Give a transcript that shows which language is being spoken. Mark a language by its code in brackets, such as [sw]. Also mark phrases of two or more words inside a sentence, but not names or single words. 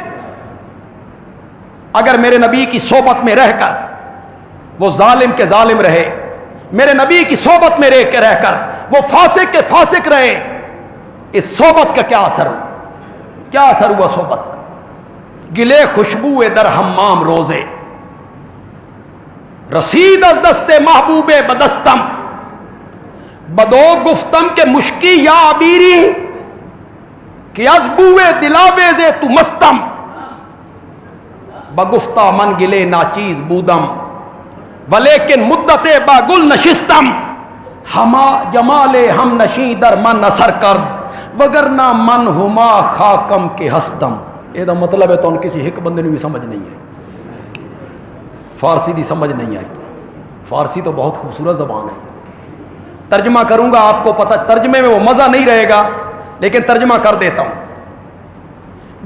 [ur] اگر میرے نبی کی صحبت میں رہ کر وہ ظالم کے ظالم رہے، میرے نبی کی صحبت میں رہ کر وہ فاسق کے فاسق رہے، اس صحبت کا کیا اثر ہوا? کیا اثر ہوا صحبت کا? [fa] گلی خوشبوی در حمام روزی، رسید از دست محبوبی بدستم، بدو گفتم که مشکی یا عبیری، که از بوی دلاویز تو مستم, بگفتا من گلی ناچیز بودم، ولیکن مدتی با گل نشستم، جمال همنشین در من اثر کرد، وگرنه من همان خاکم که هستم. [ur] ਇਹਦਾ مطلب ہے تو کسی ایک بندے بھی سمجھ نہیں ہے، فارسی کی سمجھ نہیں آئی। فارسی تو بہت خوبصورت زبان ہے، ترجمہ کروں گا آپ کو پتا، ترجمے میں وہ مزہ نہیں رہے گا، لیکن ترجمہ کر دیتا ہوں.